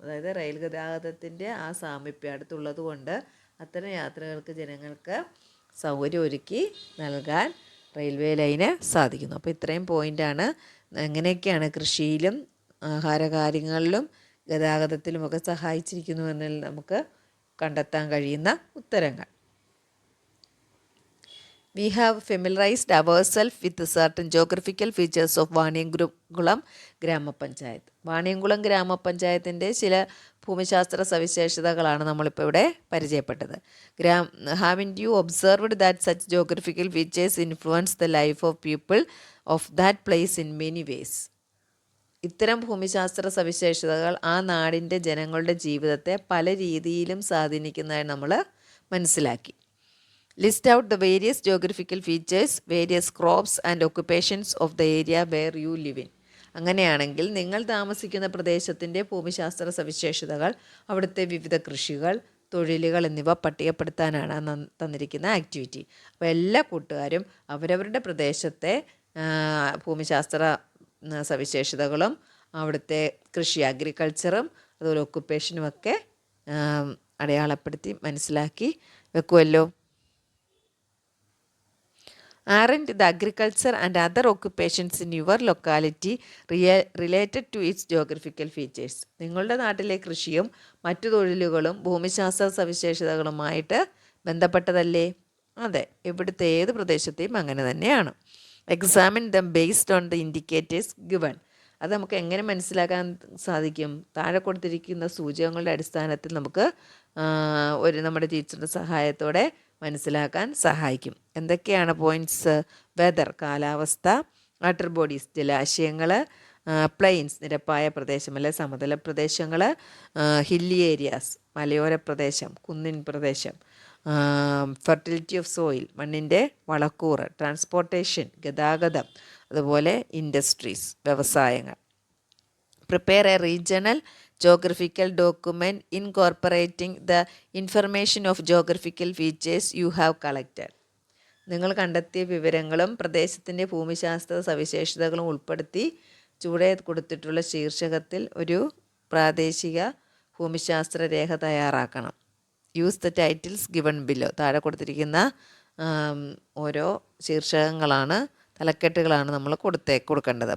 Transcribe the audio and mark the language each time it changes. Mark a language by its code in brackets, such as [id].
[ml] അതായത് റെയിൽ ഗതാഗതത്തിൻ്റെ ആ സാമീപ്യം അടുത്തുള്ളത് കൊണ്ട് അത്തരം യാത്രകൾക്ക് ജനങ്ങൾക്ക് സൗകര്യം ഒരുക്കി നൽകാൻ റെയിൽവേ ലൈന് സാധിക്കുന്നു. അപ്പോൾ ഇത്രയും പോയിൻ്റാണ് എങ്ങനെയൊക്കെയാണ് കൃഷിയിലും ആഹാരകാര്യങ്ങളിലും ഗതാഗതത്തിലുമൊക്കെ സഹായിച്ചിരിക്കുന്നുവെന്നിൽ നമുക്ക് കണ്ടെത്താൻ കഴിയുന്ന ഉത്തരങ്ങൾ. [en] We have familiarized ourselves with certain geographical features of Vaniyamkulam Grama Panchayat. [ml] വാണിയംകുളം ഗ്രാമപഞ്ചായത്തിൻ്റെ ചില ഭൂമിശാസ്ത്ര സവിശേഷതകളാണ് നമ്മളിപ്പോൾ ഇവിടെ പരിചയപ്പെട്ടത്. [en] Haven't you observed that such geographical features influence the life of people of that place in many ways. [ml] ഇത്തരം ഭൂമിശാസ്ത്ര സവിശേഷതകൾ ആ നാടിൻ്റെ ജനങ്ങളുടെ ജീവിതത്തെ പല രീതിയിലും സ്വാധീനിക്കുന്നതായി നമ്മൾ മനസ്സിലാക്കി. [en] List out the various geographical features, various crops and occupations of the area where you live in. [ml] അങ്ങനെയാണെങ്കിൽ നിങ്ങൾ താമസിക്കുന്ന പ്രദേശത്തിൻ്റെ ഭൂമിശാസ്ത്ര സവിശേഷതകൾ, അവിടുത്തെ വിവിധ കൃഷികൾ, തൊഴിലുകൾ എന്നിവ പട്ടികപ്പെടുത്താനാണ് തന്നിരിക്കുന്ന ആക്ടിവിറ്റി. അപ്പോൾ എല്ലാ കൂട്ടുകാരും അവരവരുടെ പ്രദേശത്തെ ഭൂമിശാസ്ത്ര സവിശേഷതകളും അവിടുത്തെ കൃഷി അഗ്രികൾച്ചറും അതുപോലെ ഒക്കുപ്പേഷനും ഒക്കെ അടയാളപ്പെടുത്തി മനസ്സിലാക്കി വെക്കുമല്ലോ. [en] Aren't the agriculture and other occupations in your locality related to its geographical features? [ml] നിങ്ങളുടെ നാട്ടിലെ കൃഷിയും മറ്റു തൊഴിലുകളും ഭൂമിശാസ്ത്ര സവിശേഷതകളുമായിട്ട് ബന്ധപ്പെട്ടതല്ലേ? അതെ, ഇവിടുത്തെ ഏത് പ്രദേശത്തെയും അങ്ങനെ തന്നെയാണ്. [en] Examine them based on the indicators given. [ml] അത് നമുക്ക് എങ്ങനെ മനസ്സിലാക്കാൻ സാധിക്കും? താഴെ കൊടുത്തിരിക്കുന്ന സൂചകങ്ങളുടെ അടിസ്ഥാനത്തിൽ നമുക്ക് നമ്മുടെ ടീച്ചറുടെ സഹായത്തോടെ മനസ്സിലാക്കാൻ സഹായിക്കും. എന്തൊക്കെയാണ് പോയിൻറ്റ്സ്? വെതർ കാലാവസ്ഥ, വാട്ടർ ബോഡീസ് ജലാശയങ്ങൾ, പ്ലെയിൻസ് നിരപ്പായ പ്രദേശം അല്ലെ സമതല പ്രദേശങ്ങൾ, ഹില്ലി ഏരിയാസ് മലയോര പ്രദേശം കുന്നിൻ പ്രദേശം, ഫെർട്ടിലിറ്റി ഓഫ് സോയിൽ മണ്ണിൻ്റെ വളക്കൂറ്, ട്രാൻസ്പോർട്ടേഷൻ ഗതാഗതം, അതുപോലെ ഇൻഡസ്ട്രീസ് വ്യവസായങ്ങൾ. [en] Prepare a regional geographical document incorporating the information of geographical features you have collected. [ml] നിങ്ങൾ കണ്ടെത്തിയ വിവരങ്ങളും പ്രദേശത്തിൻ്റെ ഭൂമിശാസ്ത്ര സവിശേഷതകളും ഉൾപ്പെടുത്തി ചുവടെ കൊടുത്തിട്ടുള്ള ശീർഷകത്തിൽ ഒരു പ്രാദേശിക ഭൂമിശാസ്ത്ര രേഖ തയ്യാറാക്കണം. [en] Use the titles given below. [ml] താഴെ കൊടുത്തിരിക്കുന്ന ഓരോ ശീർഷകങ്ങളാണ്, തലക്കെട്ടുകളാണ് നമ്മൾ കൊടുക്കേണ്ടത്.